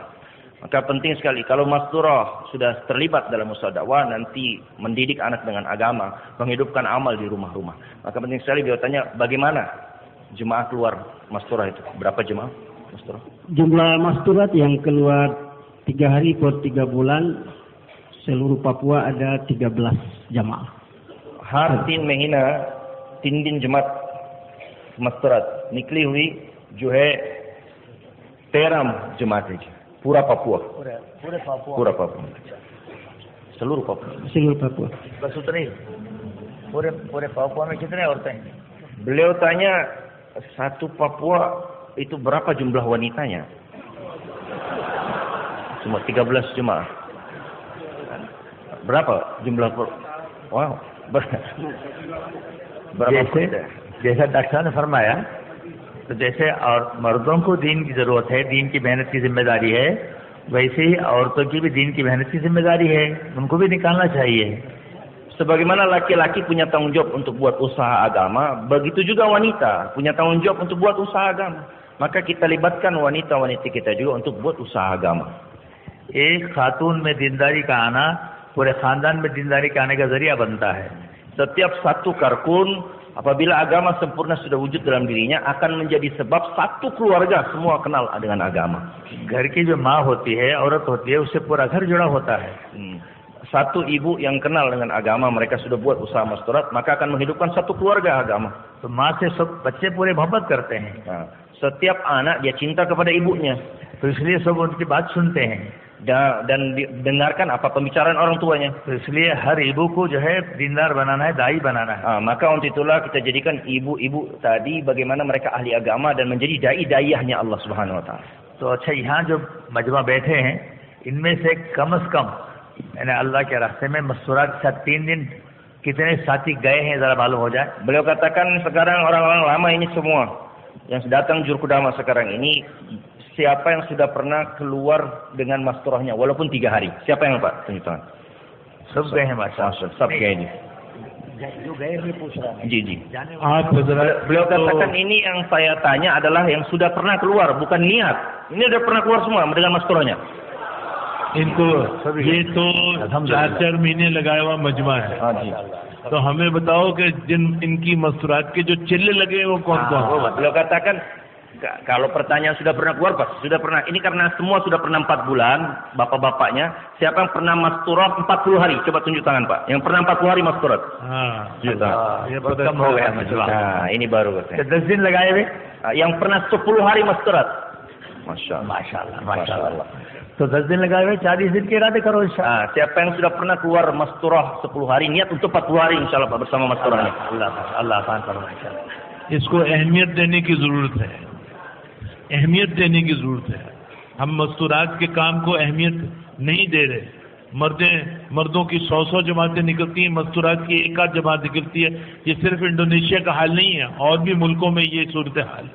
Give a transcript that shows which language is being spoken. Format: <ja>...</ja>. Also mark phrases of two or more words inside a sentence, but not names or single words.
<id>Maka penting sekali kalau masturah sudah terlibat dalam usaha dakwah, nanti mendidik anak dengan agama, menghidupkan amal di rumah-rumah. Maka penting sekali dia tanya bagaimana jemaah keluar masturah itu, berapa jemaah masturah? Jumlah masturat yang keluar 3 hari per 3 bulan seluruh Papua ada 13 jamaah.</id> <hi>हर 3 महीना 3 दिन जमात मस्तूरात निकली हुई जो है 13 जमात है पूरा Papua. पूरा Papua. seluruh Papua. बस उतना ही पूरे Papua में कितने औरतें हैं?</hi> <id>Beliau tanya satu Papua itu berapa jumlah wanitanya? Cuma 13 jemaah. Berapa jumlah? Wow.</id> <hi>जैसा डॉक्टर ने फरमाया, तो जैसे और मर्दों को दीन की जरूरत है, दीन की मेहनत की जिम्मेदारी है, वैसे ही औरतों की भी दीन की मेहनत की जिम्मेदारी है, उनको भी निकालना चाहिए.</hi> <id>Sebagaimana laki-laki punya tanggung jawab untuk buat usaha agama, begitu juga wanita punya tanggung jawab untuk buat usaha agama. Maka kita libatkan wanita-wanita kita juga untuk buat usaha agama.</id> <hi>एक खातून में दीनदारी का आना पूरे खानदान में दीनदारी के आने का जरिया बनता है.</hi> <id>Setiap satu karkun apabila agama sempurna sudah wujud dalam dirinya akan menjadi sebab satu keluarga semua kenal dengan agama.</id> <hi>घर की जो माँ होती है, औरत होती है, उससे पूरा घर जुड़ा होता है.</hi> <id>Satu ibu yang kenal dengan agama, mereka sudah buat usaha masturat, maka akan menghidupkan satu keluarga agama.</id> <hi>तो माँ से सब बच्चे पूरे मोहब्बत करते हैं.</hi> <id>Setiap anak dia cinta kepada ibunya.</id> <hi>तो इसलिए सब उनकी बात सुनते हैं.</hi> <id>Dan dengarkan apa pembicaraan orang tuanya.</id> <hi>तो इसलिए हर इबू को जो है दीनदार बनाना है, दाई बनाना है.</hi> <id>Maka untuk itulah kita jadikan ibu-ibu tadi bagaimana mereka ahli agama dan menjadi dai-daiyahnya Allah</id> <ar>سبحانه وتعالى.</ar> <hi>तो अच्छा, यहाँ जो मजमा बैठे हैं इनमें से कम से कम यानी अल्लाह के रास्ते में मस्तूरात के साथ 3 दिन कितने साथी गए हैं, जरा मालूम हो जाए.</hi> <id>Beliau katakan sekarang orang-orang lama ini semua yang datang Jurkudama sekarang ini, siapa yang sudah pernah keluar dengan masturahnya walaupun 3 hari? Siapa yang Pak? Tunjuk tangan.</id> <hi>सब गए हैं माशाअल्लाह. सब गया ini. जो गए हैं पूछ रहा है. Ji.</hi> <id>beliau katakan ini yang saya tanya adalah yang sudah pernah keluar, bukan niat. Ini udah pernah keluar semua dengan masturahnya.</id> <hi>इनको ये तो 4 महीने लगाया हुआ मजमा है. हाँ जी. तो हमें बताओ कि जिन इनकी मस्तूरात के जो चिल्ले लगे वो कौन-कौन?</hi> <id>Beliau katakan kalau pertanyaan sudah pernah keluar, Pak, sudah pernah. Ini karena semua sudah pernah 4 bulan, bapak-bapaknya. Siapa yang pernah masturah 40 hari? Coba tunjuk tangan, Pak. Yang pernah 40 hari masturah.</id> <hi>ये कम हो गया मजमा.</hi> <id>Nah, ini baru katanya.</id> <hi>10 दिन लगाए हुए.</hi> <id>Yang pernah 10 hari masturah.</id> <hi>माशाअल्लाह. तो 10 दिन लगाए हुए, 40 दिन के इरादे करो इंशाअल्लाह.</hi> <id>Siapa yang sudah pernah keluar masturah 10 hari, niat untuk 40 hari insyaallah Pak bersama masturahnya.</id> <hi>अल्लाह आसान फरमाए. इसको अहमियत देने की जरूरत है. अहमियत देने की ज़रूरत है। हम मस्तूरात के काम को अहमियत नहीं दे रहे। मर्दों की 100 जमातें निकलती हैं, मस्तूरात की एक आध जमात निकलती है। ये सिर्फ इंडोनेशिया का हाल नहीं है, और भी मुल्कों में ये सूरत हाल।</hi>